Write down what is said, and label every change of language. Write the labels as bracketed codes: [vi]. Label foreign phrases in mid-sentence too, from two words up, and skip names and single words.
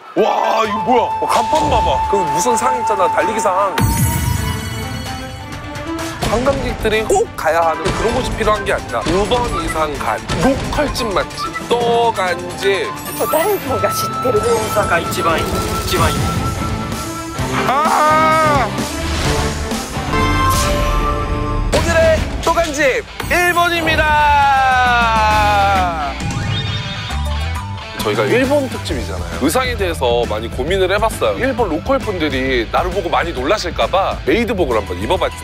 [ko] 와 이거 뭐야? 간판 봐봐. 그 무슨 상 있잖아, 달리기상. 관광객들이 꼭 가야 하는 그런 곳이 필요한 게 아니라 5번 이상 간 로컬집 맛집 또간집. [ja] 誰もが知ってる大阪一番いい。 [ko] 아! 오늘의 또간집 1번입니다. 저희가 일본 특집이잖아요. 의상에 대해서 많이 고민을 해봤어요. 일본 로컬 분들이 나를 보고 많이 놀라실까봐 메이드복을 한번 입어봤지.